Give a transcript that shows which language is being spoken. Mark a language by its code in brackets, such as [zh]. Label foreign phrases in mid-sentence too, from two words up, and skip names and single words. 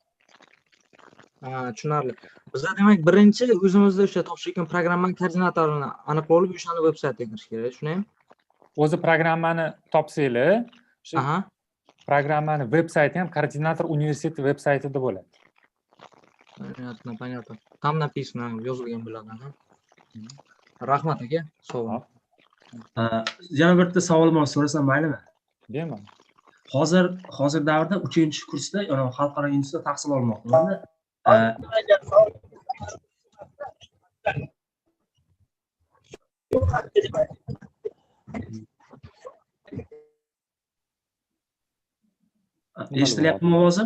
[uz] Tushunarli. Bizlar demak birinchi o'zimizda o'sha topshirgan programmaning koordinatorini aniqlab olib, o'shani veb-saytga kirish kerak, shundaymi? O'zi programmani topsanglar, o'sha programmani veb-sayti ham koordinator universiteti veb-saytida bo'ladi. [ru] Понятно. Там написано, [uz] yozilgan bo'ladi. Rahmat aka, sog' bo'ling. Yana bitta savolim bor, so'rasam maylimi? Bemalol. Hozir davrda 3-kursda xalqaro institutda tahsil olmoqdaman. Eshitilyaptimi ovozim?